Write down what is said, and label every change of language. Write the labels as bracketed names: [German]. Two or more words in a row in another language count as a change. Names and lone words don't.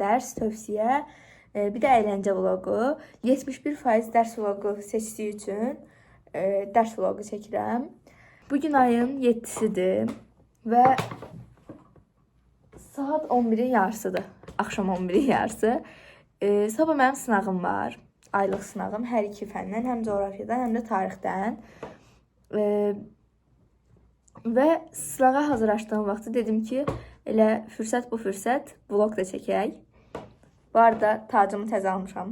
[Turkish] Ders, tövsiye, bir de eğlence vlogu. [Azerbaijani] 71% ders vlogu seçtiği için ders vlogu çəkirəm. [Turkish] Bugün ayın 7'sidir ve saat 11'in yarısıdır. Akşam 11'in yarısı. [Azerbaijani] Sabah mənim sınavım var. Aylıq sınavım hər iki fəndən, həm coğrafyadan, həm də tarixdən. Və sınağa hazırlaşdığım vaxtı dedim ki, elə fürsət bu fürsət vlog da çəkək. Bu arada tacımı təzə almışam.